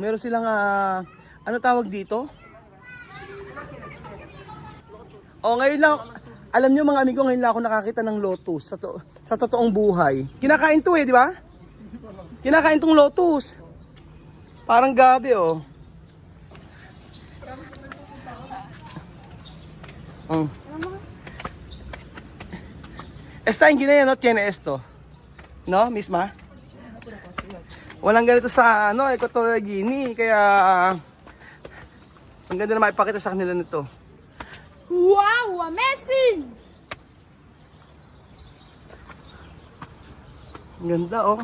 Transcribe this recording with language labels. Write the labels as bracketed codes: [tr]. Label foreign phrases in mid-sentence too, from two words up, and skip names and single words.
[tl] Meron silang ano tawag dito? Oh, ngayon lang, alam nyo mga amigo, ngayon lang ako nakakita ng lotus sa totoong buhay. Kinakain to di ba? Kinakain tong lotus. Parang gabi, oh. [es] Está en Guinea, no tiene esto. No, misma? [tl] Walang ganito sa Equatorial Guinea, kaya ang ganda na maipakita sa kanila nito. [en] Wow, amazing! [tl] Ang ganda, oh.